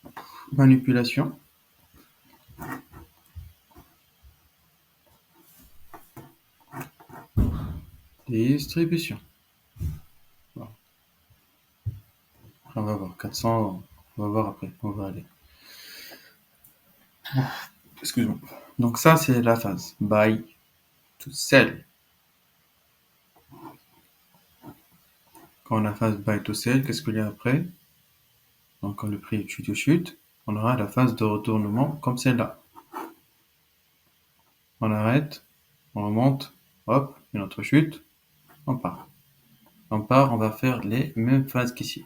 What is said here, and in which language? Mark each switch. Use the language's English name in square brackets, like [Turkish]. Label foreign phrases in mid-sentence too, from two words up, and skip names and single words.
[French] Manipulation. Distribution. Bon. On va voir. 400, on va voir après. On va aller. Excuse-moi. Donc ça, c'est la phase [English] buy to sell. [French] Quand on a la phase [English] buy to sell, [French] qu'est-ce qu'il y a après? Donc quand le prix chute, on aura la phase de retournement comme celle-là. On arrête, on remonte, hop, une autre chute, on part. On part, on va faire les mêmes phases qu'ici.